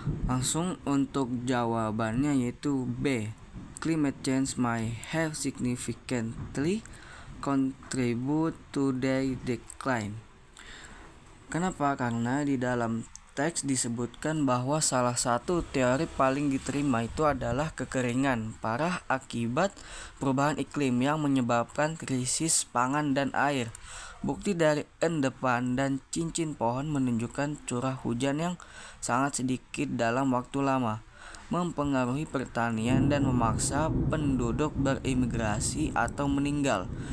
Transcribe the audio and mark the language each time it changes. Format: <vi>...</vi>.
<id>Langsung untuk jawabannya yaitu B.</id> <en>Climate change might have significantly contribute to their decline.</en> <id>Kenapa? Karena di dalam teks disebutkan bahwa salah satu teori paling diterima itu adalah kekeringan parah akibat perubahan iklim yang menyebabkan krisis pangan dan air. Bukti dari endepan dan cincin pohon menunjukkan curah hujan yang sangat sedikit dalam waktu lama, mempengaruhi pertanian dan memaksa penduduk berimigrasi atau meninggal.</id>